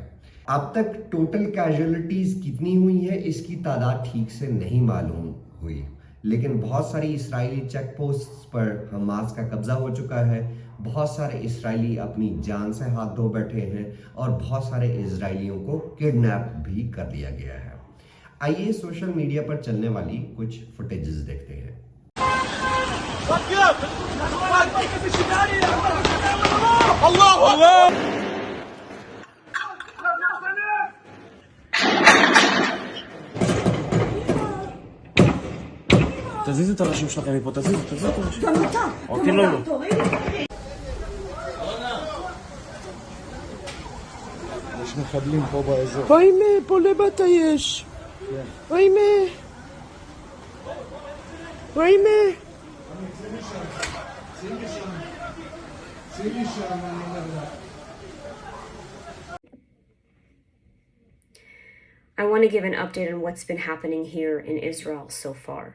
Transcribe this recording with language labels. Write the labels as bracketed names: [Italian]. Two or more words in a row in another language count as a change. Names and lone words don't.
[Hindi] अब तक [English] total casualties [Hindi] कितनी हुई है इसकी तादाद ठीक से नहीं मालूम हुई, लेकिन बहुत सारी इसराइली [English] check post [Hindi] पर हमास का कब्जा हो चुका है। बहुत सारे इसराइली अपनी जान से हाथ धो बैठे हैं और बहुत सारे इजरायलियों को किडनैप भी कर लिया गया है। आइए [English] social media [Hindi] पर चलने वाली कुछ फुटेजेस देखते हैं। [Hebrew] תזיזו את הראשים שלכם מפה, תזיזו את הראשים. גם אתה. אוקיי, לא, לא. יש מחבלים פה באזור. Oime, פה לבטה יש. Oime. Oime. [English] I want to give an update on what's been happening here in Israel so far.